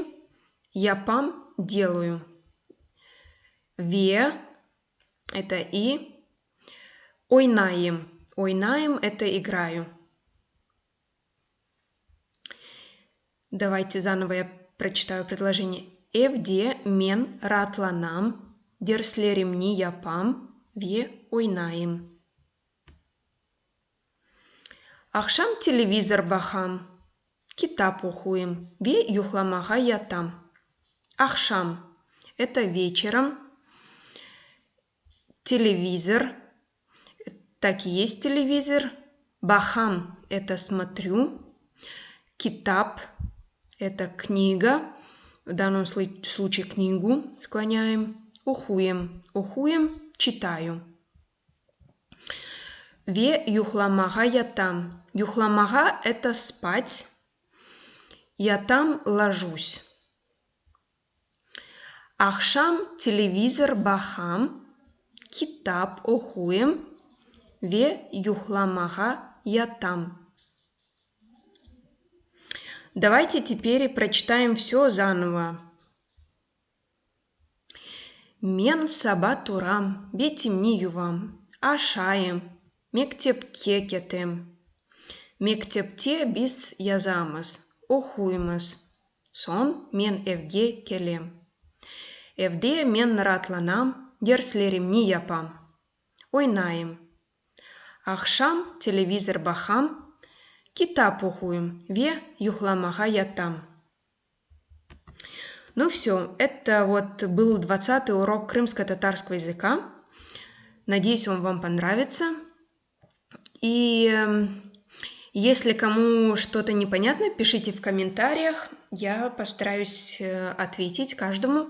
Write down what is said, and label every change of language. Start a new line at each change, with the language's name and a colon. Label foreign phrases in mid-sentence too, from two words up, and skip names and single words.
Russian: Япам – делаю. Ве – это и.
Crimean Tatar: Ойнаем. Ойнаем –
Russian: это играю. Давайте заново я прочитаю предложение.
Crimean Tatar: Евде мен ратланам, дерслеремни япам, ве ойнаем. Ақшам телевизор бахам. Китап ухуем. Ве юхламага ятам. Ахшам –
Russian: это вечером. Телевизор. Так и есть телевизор. Бахам – это смотрю. Китап – это книга. В данном случае книгу склоняем.
Crimean Tatar: Ухуем. Ухуем – читаю. Ве юхламага ятам. Юхламага –
Russian: это спать. Я там ложусь.
Crimean Tatar: Ахшам телевизор бахам. Китап охуем. Ве юхламага ятам.
Russian: Давайте теперь прочитаем все заново.
Crimean Tatar: Мен саба турам, бетимни ювам, ашаем, мектепке кетем. Мектепте бис язамыз, охуймыз. Сон мен евге келем. Евде мен наратланам, дерслеремни япам. Ойнаем. Ахшам телевизор бахам. Китап ухуем. Ве юхламага ятам.
Russian: Ну все, это вот был 20-й урок крымско-татарского языка. Надеюсь, он вам понравится. И если кому что-то непонятно, пишите в комментариях. Я постараюсь ответить каждому.